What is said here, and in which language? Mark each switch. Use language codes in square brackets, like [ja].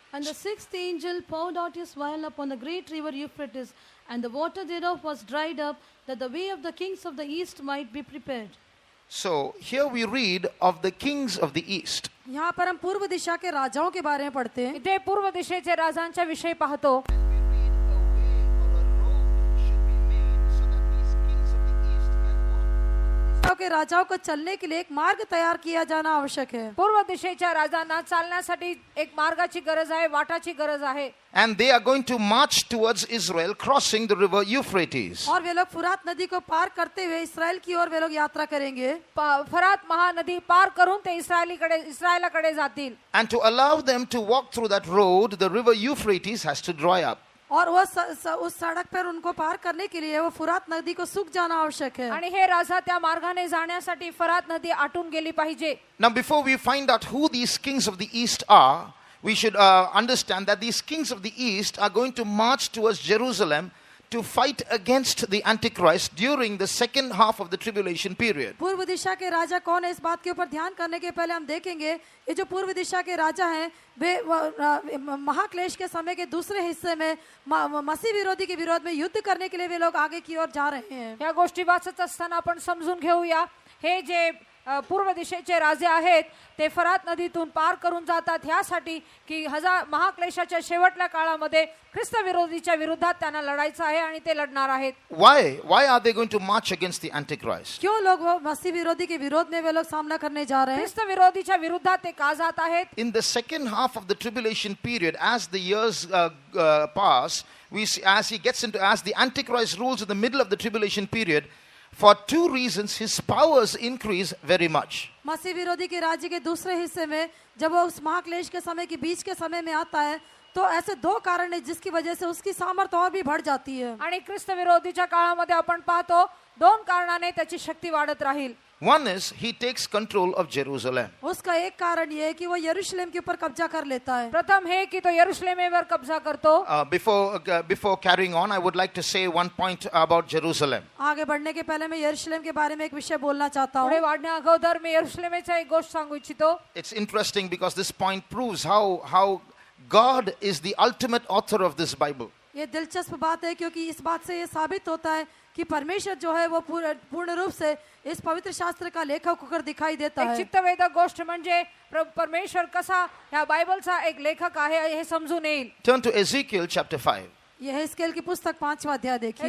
[en] And the sixth angel poured out his vial upon the great river Euphrates, and the water thereof was dried up, that the way of the kings of the east might be prepared. So here we read of the kings of the east. [hi] यहाँ पर हम पूर्व दिशा के राजाओं के बारे में पढ़ते हैं. [mr] इथे पूर्व दिशेचे राजांच्या विषयी पाहतो. [hi] के राजाओं को चलने के लिए एक मार्ग तैयार किया जाना आवश्यक है. [mr] पूर्व दिशेच्या राजांना चालण्यासाठी एक मार्गाची गरज आहे, वाटाची गरज आहे. [en] And they are going to march towards Israel, crossing the river Euphrates. [hi] और वे लोग फुरात नदी को पार करते हुए इस्राएल की ओर वे लोग यात्रा करेंगे. [mr] फरात महानदी पार करून ते इस्रायलाकडे जातील. [en] And to allow them to walk through that road, the river Euphrates has to dry up. [hi] और वो उस सड़क पर उनको पार करने के लिए वो फुरात नदी को सूख जाना आवश्यक है. [mr] आणि हे राजा त्या मार्गाने जाण्यासाठी फरात नदी आटून गेली पाहिजे. [en] Now before we find out who these kings of the east are, we should understand that these kings of the east are going to march towards Jerusalem to fight against the Antichrist during the second half of the tribulation period. [hi] पूर्व दिशा के राजा कौन है, इस बात के ऊपर ध्यान करने के पहले हम देखेंगे ये जो पूर्व दिशा के राजा हैं वे महाक्लेश के समय के दूसरे हिस्से में मसीह विरोधी के विरोध में युद्ध करने के लिए वे लोग आगे की ओर जा रहे हैं. [mr] या गोष्टी वाचत असताना आपण समजून घेऊया, हे जे पूर्व दिशेचे राजे आहेत ते फरात नदीतून पार करून जातात ह्यासाठी की महाक्लेशाच्या शेवटल्या काळामध्ये ख्रिस्त विरोधीच्या विरोधात त्यांना लढायचं आहे आणि ते लढणार आहेत. [en] Why are they going to march against the Antichrist? [hi] क्यों लोग वो मसीह विरोधी के विरोध में वे लोग सामना करने जा रहे हैं? [mr] ख्रिस्त विरोधीच्या विरोधात ते का जात आहेत? [en] In the second half of the tribulation period, as the years pass, we see, as the Antichrist rules in the middle of the tribulation period, for two reasons his powers increase very much. [hi] मसीह विरोधी के राज्य के दूसरे हिस्से में जब वो उस महाक्लेश के समय के बीच के समय में आता है तो ऐसे दो कारण है जिसकी वजह से उसकी सामर्थ्य और भी बढ़ जाती है. [mr] आणि ख्रिस्त विरोधीच्या काळामध्ये आपण पाहतो दोन कारणाने त्याची शक्ती वाढत राहील. [en] One is he takes control of Jerusalem. [hi] उसका एक कारण ये है कि वो यरूशलेम के ऊपर कब्जा कर लेता है. [mr] प्रथम हे की तो यरूशलेमेवर कब्जा करतो. [en] Before carrying on, I would like to say one point about Jerusalem. [hi] आगे बढ़ने के पहले मैं यरूशलेम के बारे में एक विषय बोलना चाहता [mr] पुढे [hi] हूँ. [mr] वाढण्या अगोदर मी यरूशलेमेचा एक गोष्ट सांगू इच्छितो. [en] It's interesting because this point proves how God is the ultimate author of this Bible. [hi] ये दिलचस्प बात है क्योंकि इस बात से ये साबित होता है कि परमेश्वर जो है वो पूर्ण रूप से इस पवित्र शास्त्र का लेखक होकर दिखाई देता [mr] एक [hi] है. [mr] चित्तवेधक गोष्ट म्हणजे परमेश्वर कसा ह्या बायबलचा एक लेखक आहे हे समजून येईल. [en] Turn to Ezekiel chapter 5 [hi] यह हिजकिय्याल की पुस्तक 5वां अध्याय देखिए